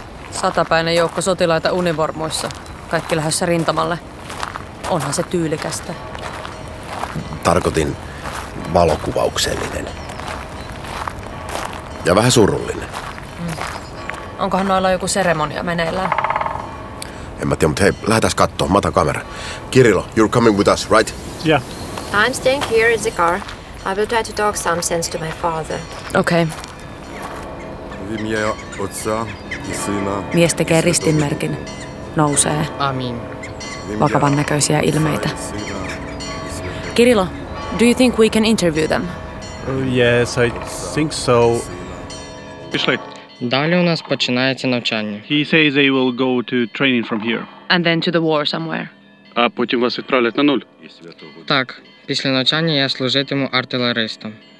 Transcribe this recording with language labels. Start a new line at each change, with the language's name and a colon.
Finnish: Satapäinen joukko sotilaita univormuissa. Kaikki lähdössä rintamalle. Onhan se tyylikästä. Tarkoitin valokuvauksellinen. Ja vähän surullinen. Onkohan noilla joku seremonia meneillään? En mä tiedä, mutta hei, lähetäs kattoo. Mä otan kamera.
English: Kirilo, you're coming with us, right? Yeah. I'm staying here in the car. I will try to talk some sense to my father. Okay.
Russian: В имя Отца и Сына.
Finnish: Mies tekee ristinmerkin. Nousee.
English: Amen.
Finnish: Vakavan näköisiä ilmeitä.
English: Kirilo, do you think we can interview them? Yes, I think so.
Ukrainian: Пішли. Далі у нас починається навчання.
English: He says they will go to training from here. And then to the war somewhere.
Ukrainian: А потім вас відправлять на нуль. Так, після навчання я служитиму артилеристом.